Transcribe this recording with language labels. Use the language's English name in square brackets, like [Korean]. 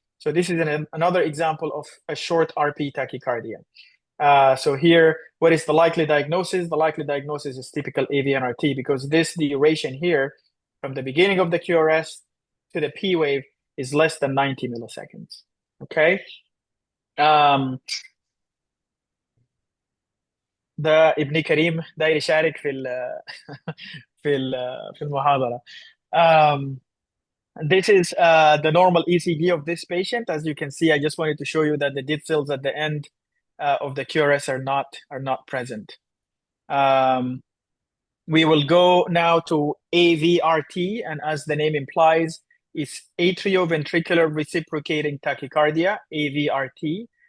[English] So this is another example of a short RP tachycardia. So here, what is the likely diagnosis? The likely diagnosis is typical AV-NRT because this duration here, from the beginning of the QRS to the P wave, is less than 90 milliseconds. Okay. [Arabic] ده ابن كريم داير يشارك في المحاضرة. [English] This is the normal ECG of this patient. As you can see, I just wanted to show you that the dead cells at the end of the QRS are not present. We will go now to AVRT, and as the name implies, it's atrioventricular reciprocating tachycardia, AVRT.